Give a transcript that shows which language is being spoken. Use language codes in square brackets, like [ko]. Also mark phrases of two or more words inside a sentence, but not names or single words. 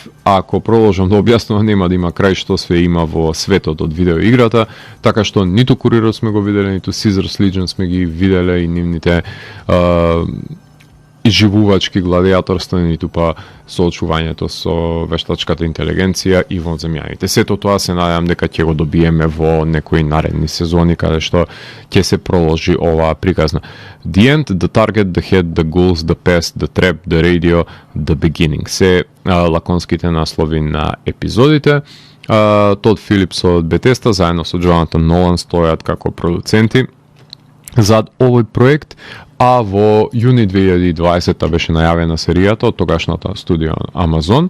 [mk] Ако продолжам да објаснувам, нема да има крај што све има во светот од видеоиграта, така што ниту Курирот сме го виделе, ниту Caesar's Legion сме ги виделе и нивните живувачки гладиаторства, ниту па соочувањето со вештачката интелигенција и вонземјаните. Сето тоа се надевам дека ќе го добиеме во некои наредни сезони каде што ќе се проложи оваа приказна. The End, The Target, The Head, The Ghouls, The Pest, The Trap, The Radio, The Beginning. Се лаконските наслови на епизодите. Тод Филипс од Bethesda заедно со Джонатан Нолан стојат како продуценти зад овој проект, а во јуни 2020 беше најавена серијата од тогашната студио Amazon.